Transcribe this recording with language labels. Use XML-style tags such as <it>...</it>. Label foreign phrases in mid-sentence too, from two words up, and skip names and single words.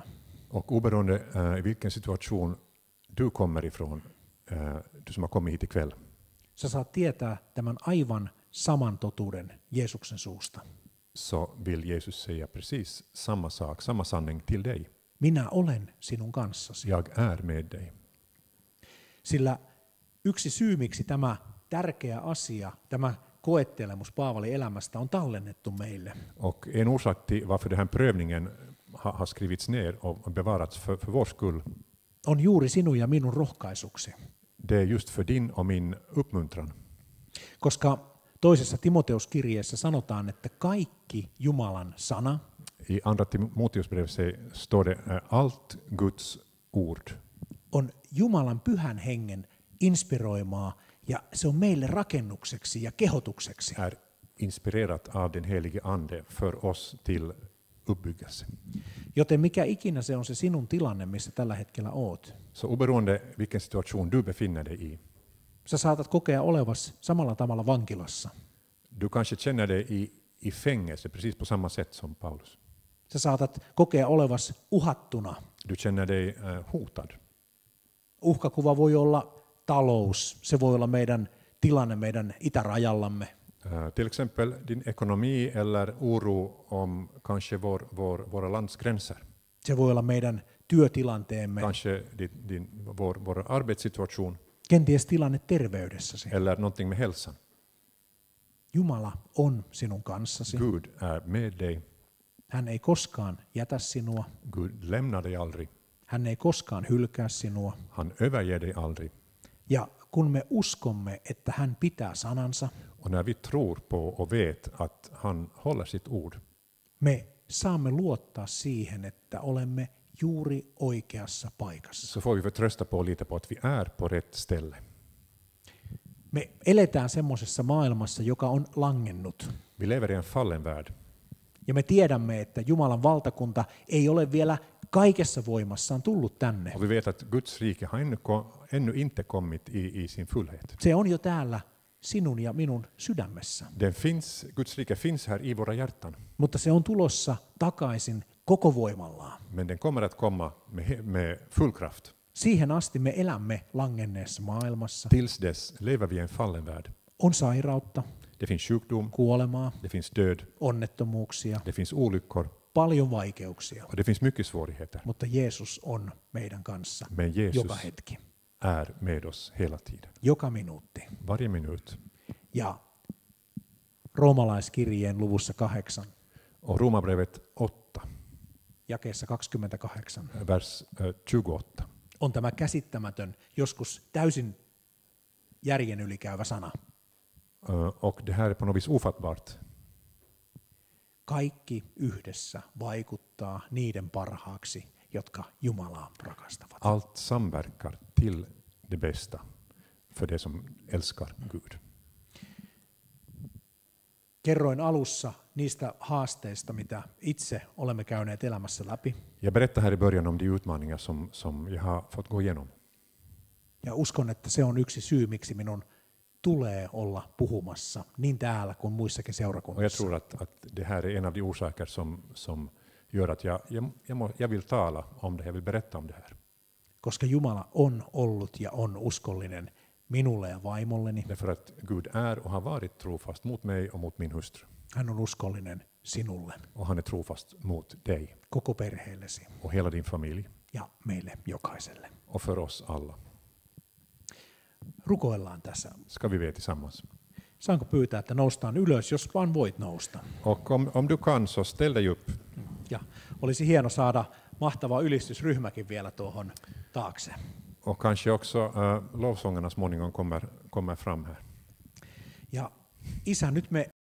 <sv>Och oberoende i vilken situation du kommer ifrån, du som har kommit hit ikväll,</sv> <fi>Sä saat tietää tämän aivan saman totuuden Jeesuksen suusta.</fi> <sv>så vill Jesus säga precis samma sak, samma sanning till dig.</sv> <fi>Minä olen sinun kanssasi.</fi> <sv>Jag är med dig.</sv> <fi>Sillä yksi syy, miksi tämä tärkeä asia, tämä koettelemus Paavalin elämästä on tallennettu meille,</fi> <sv>Och en orsak till varför den här prövningen har skrivits ner och bevarats för vår skull,</sv> <fi>on juuri sinun ja minun rohkaisuksi.</fi> <sv>det är just för din och min uppmuntran.</sv> <fi>Koska toisessa Timoteuskirjeessä sanotaan, että kaikki Jumalan sana</fi> <sv>I andra Timoteusbrevet står det allt Guds ord</sv> <fi>on Jumalan pyhän hengen inspiroimaa ja se on meille rakennukseksi ja kehotukseksi.</fi> <sv>är inspirerat av den helige ande för oss till uppbyggelse.</sv> <fi>Joten mikä ikinä se on se sinun tilanne, missä tällä hetkellä oot.</fi> <sv>Så oberoende vilken situation du befinner dig i,</sv> <fi>Sä saatat kokea olevas samalla tavalla vankilassa.</fi> <sv>du kanske känner dig i fängelse precis på samma sätt som Paulus.</sv> <fi>Sä saatat kokea olevas uhattuna.</fi> <sv>Du känner dig hotad.</sv> <fi>Uhkakuva voi olla talous, se voi olla meidän tilanne meidän itärajallamme.</fi> <sv>Till exempel din ekonomi eller oro om kanske våra landsgränser.</sv> <fi>Se voi olla meidän työtilanteemme,</fi> <sv>Kanske vår arbetssituation</sv> <fi>kenties tilanne terveydessäsi.</fi> <sv>eller någonting med hälsan.</sv> <fi>Jumala on sinun kanssasi.</fi> <sv>Gud är med dig.</sv> <fi>Hän ei koskaan jätä sinua.</fi> <sv>Gud lämnar dig aldrig.</sv> <fi>Hän ei koskaan hylkää sinua.</fi> <sv>Han överger dig aldrig.</sv> <fi>Ja kun me uskomme, että hän pitää sanansa,</fi> <sv>Och när vi tror på och vet att han håller sitt ord,</sv> <fi>me saamme luottaa siihen, että olemme juuri oikeassa paikassa.</fi> <sv>så får vi förtrösta på och lita på att vi är på rätt ställe.</sv> <fi>Me eletään semmoisessa maailmassa, joka on langennut.</fi> <sv>Vi lever i en fallen värld.</sv> <fi>Ja me tiedämme, että Jumalan valtakunta ei ole vielä kaikessa voimassaan tullut tänne.</fi> <sv>Och vi vet att Guds rike har ännu inte kommit i sin fullhet.</sv> <fi>Se on jo täällä sinun ja minun sydämessä.</fi> <sv>Guds rike finns här i våra hjärtan.</sv> <fi>Mutta se on tulossa takaisin koko voimallaan.</fi> <sv>Men den kommer att komma med full kraft.</sv> <fi>Siihen asti me elämme langenneessa maailmassa.</fi> <sv>Tills dess lever vi i en fallen värld.</sv> <fi>On sairautta,</fi> <sv>Det finns sjukdom,</sv> <fi>kuolemaa,</fi> <sv>det finns död,</sv> <fi>onnettomuuksia,</fi> <sv>det finns olyckor</sv> <fi>paljon vaikeuksia.</fi> <sv>och det finns mycket svårigheter.</sv> <fi>Mutta Jeesus on meidän kanssa</fi> <sv>Men Jesus</sv> <fi>joka hetki,</fi> <sv>är med oss hela tiden.</sv> <fi>joka minuutti.</fi> <sv>Varje minut.</sv> <fi>Ja roomalaiskirjeen luvussa 8,</fi> <sv>Och Romarbrevet 8,</sv> <fi>jakeessa 28,</fi> <sv>vers 28.</sv> <fi>on tämä käsittämätön, joskus täysin järjen ylikäyvä sana.</fi> <sv>Och det här är på något vis ofattbart.</sv> <fi>Kaikki yhdessä vaikuttaa niiden parhaaksi, jotka Jumalaa rakastavat.</fi> <sv>Allt samverkar till det bästa för det som älskar Gud.</sv> <fi>Kerroin alussa niistä haasteista, mitä itse olemme käyneet elämässä läpi.</fi> <sv>Jag berättade här i början om de utmaningar som jag har fått gå igenom.</sv> <fi>Ja uskon, että se on yksi syy, miksi minun tulee olla puhumassa niin täällä kuin muissakin</fi> <sv>Och jag</sv> <fi>seurakunnissa.</fi> <sv>tror att det här är en av de orsaker som gör att jag vill tala om det, jag vill berätta om det här.</sv> <fi>Koska Jumala on ollut ja on uskollinen minulle ja vaimolleni.</fi> <sv>Därför att Gud är och har varit trofast mot mig och mot min hustru.</sv> <fi>Hän on uskollinen sinulle,</fi> <sv>Och han är trofast mot dig</sv> <fi>koko perheellesi</fi> <sv>och hela din familj</sv> <fi>ja meille jokaiselle.</fi> <sv>och för oss alla.</sv> <fi>Rukoillaan tässä.</fi> <sv>Ska vi be tillsammans?</sv> <fi>Saanko pyytää, että noustaan ylös, jos vaan voit nousta?</fi> <sv>Och om du kan så ställ dig upp.</sv> <fi>Ja olisi hieno saada mahtava ylistysryhmäkin vielä tuohon taakse.</fi> <sv>Och kanske också lovsångarna småningom kommer fram här.</sv> <fi>Ja Isä, nyt me</fi>